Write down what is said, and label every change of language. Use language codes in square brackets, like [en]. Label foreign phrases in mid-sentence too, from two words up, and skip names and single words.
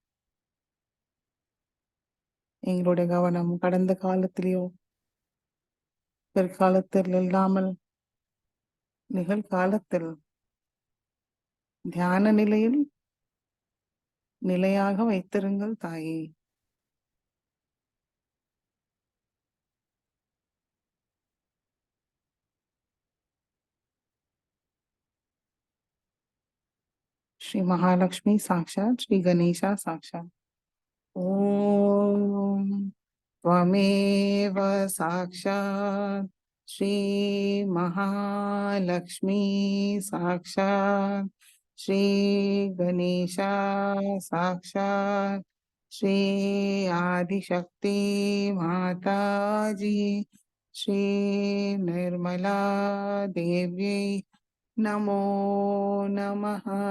[ta] எங்களுடைய கவனம் கடந்த காலத்திலேயோ பிற்காலத்தில் இல்லாமல் நிகழ்காலத்தில் தியான நிலையில் நிலையாக வைத்திருங்கள் தாயே. [sa] श्री महालक्ष्मी साक्षात श्री गणेशा साक्षात। ओम त्वमेव साक्षात् श्री महालक्ष्मी साक्षात् श्री गणेशा साक्षात् श्री आदिशक्ति माता जी श्री निर्मला देवी नमो नमः।